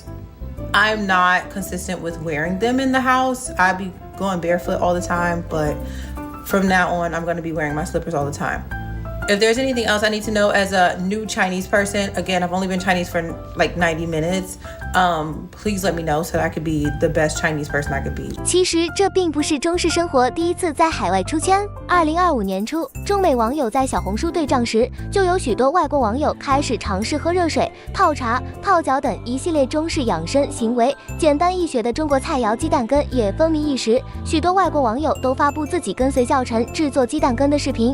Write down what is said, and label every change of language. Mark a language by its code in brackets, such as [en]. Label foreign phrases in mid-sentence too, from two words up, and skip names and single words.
[en] I'm not consistent with wearing them in the house. I be going barefoot all the time, but from now on, I'm going to be wearing my slippers all the time. If there's anything else I need to know as a new Chinese person, again, I've only been Chinese for like 90 minutes. Please let me know so that I could be the best Chinese person I could be. [zh] 其實這並不是中式生活第一次在海外出圈。2025年初，中美網友在小紅書對賬時，就有許多外國網友開始嘗試喝熱水、泡茶、泡腳等一系列中式養生行為。簡單易學的中國菜肴雞蛋羹也風靡一時，許多外國網友都發布自己跟隨教程製作雞蛋羹的視頻。